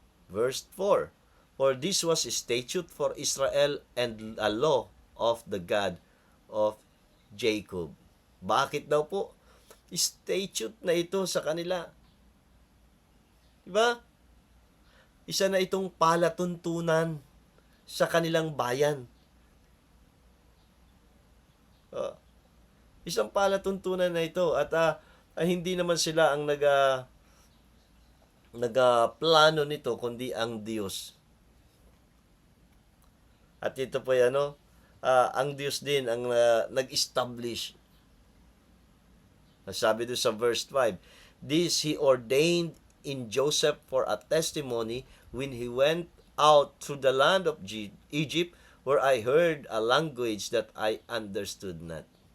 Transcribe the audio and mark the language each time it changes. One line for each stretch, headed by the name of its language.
English: Verse 4, for this was a statute for Israel and a law of the God of Jacob.
Filipino: Bakit daw po? Statute na ito sa kanila. Diba? Isa na itong palatuntunan sa kanilang bayan. Isang palatuntunan na ito. At hindi naman sila ang nagplano nito, kundi ang Diyos. At ito po ang Diyos din ang nag-establish. Sabi doon sa
English: verse 5, this He ordained in Joseph for a testimony when he went out through the land of Egypt, where I heard a language that I understood not.